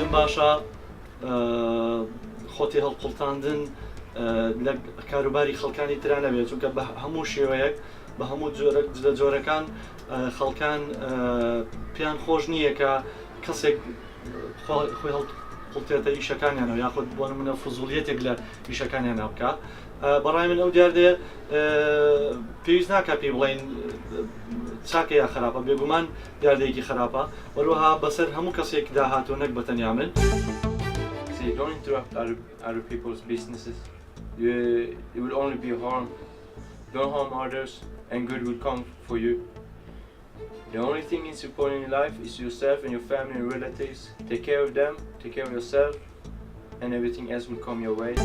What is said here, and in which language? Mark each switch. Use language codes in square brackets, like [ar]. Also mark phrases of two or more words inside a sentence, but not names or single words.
[ckb] باشە خۆتی هەڵقوڵتاندن لە کاروباری خەڵکانی ترا نەبێت، چونکە بە هەموو شێوەیەک بە هەموو جۆرەکان خەڵکان پێیان خۆش نییە کە کەسێک خۆی هەڵقوڵتێتە ئیشەکانیانەوە یاخود بۆ نمونە فزوڵیەتێک لە ئیشەکانیانە بکە. بەڕای من ئەو دیاردێ پێویست ناکە پێی بڵێن چاکە یا خراپە، بێگومان دیاردەیەکی خراپە، وەروەها بەسەر هەموو کەسێک داهاتوە نەک بەتەنیا من. [en] So you don't interrupt other people's businesses. You will only be harm. Don't harm others, and good will come for you. The only thing is important in life is yourself and your family and relatives. Take care of them, take care of yourself, and everything else will come your way.